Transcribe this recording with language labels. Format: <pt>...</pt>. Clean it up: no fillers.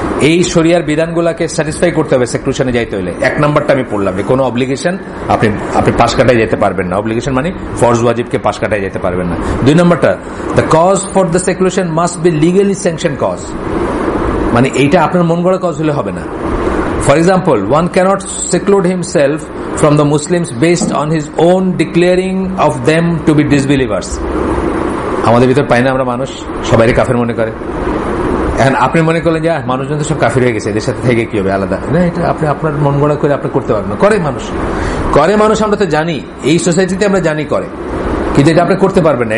<bn>এই শরিয়ার বিধানগুলোকে স্যাটিসফাই করতে হবে সেকুলেশনে যাইতে হলে। এক নম্বরটা আমি পড়লাম যে কোনো অব্লিগেশন আপনি পাশ কাটায় যেতে পারবেন না, অব্লিগেশন মানে ফরজ ওয়াজিবকে পাশ কাটায় যেতে পারবেন না। দুই নম্বরটা,</bn> <en>the cause for the seclusion must be legally sanction cause,</en> <bn>মানে এইটা আপনার মন গড়া কজ হলে হবে না।</bn> <en>For example, one cannot seclude himself from the Muslims based on his own declaring of them to be disbelievers.</en> <bn>আমাদের ভিতর পাই না আমরা মানুষ, সবাই কাফের মনে করে। এখন আপনি মনে করলেন যে মানুষজন তো সব কাফের হয়ে গেছে, এদের সাথে থেকে কি হবে আলাদা না, এটা আপনি আপনার মন গড়া করে আপনি করতে পারবেন না। করে মানুষ আমরা তো জানি, এই সোসাইটিতে আমরা জানি করে, কিন্তু এটা আপনি করতে পারবেন না।</bn>